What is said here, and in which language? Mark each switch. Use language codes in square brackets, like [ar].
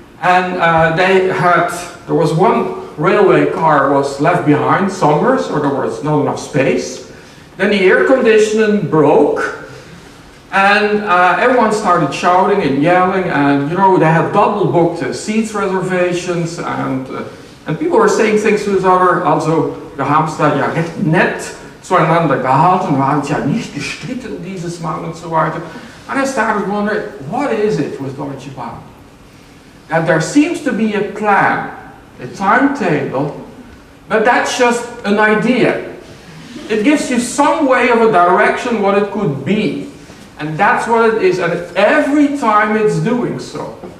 [en] And there was one railway car was left behind somewhere, so there was not enough space. Then the air conditioning broke, and everyone started shouting and yelling, and you know, they had double booked seats reservations, and people were saying things to each other. [de] Also, wir haben es da ja recht nett zueinander gehalten, wir haben es ja nicht gestritten dieses Mal und so weiter. [en] And I started wondering, what is it with Deutsche Bahn? That there seems to be a plan, a timetable, but that's just an idea. It gives you some way of a direction what it could be. And that's what it is, and every time it's doing so.